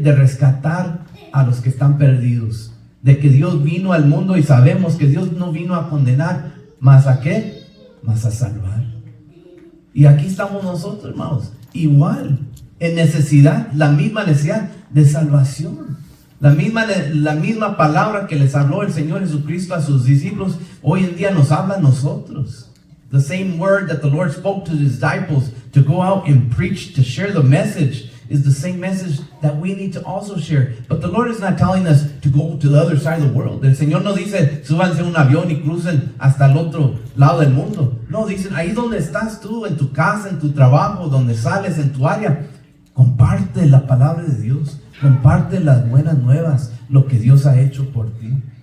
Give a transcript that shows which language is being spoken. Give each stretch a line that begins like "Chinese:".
Spanish: De rescatar a los que están perdidos. De que Dios vino al mundo y sabemos que Dios no vino a condenar, ¿más a qué? Más a salvar. Y aquí estamos nosotros, hermanos, igual, en necesidad, la misma necesidad de salvación. La misma palabra que les habló el Señor Jesucristo a sus discípulos, hoy en día nos habla a nosotros.
English: The same word that the Lord spoke to his disciples to go out and preach, to share the message, is the same message that we need to also share. But the Lord is not telling us to go to the other side of the world.
Spanish: El Señor no dice, súbanse a un avión y crucen hasta el otro lado del mundo. No, dicen, ahí donde estás tú, en tu casa, en tu trabajo, donde sales, en tu área, comparte la palabra de Dios. Comparte las buenas nuevas, lo que Dios ha hecho por ti.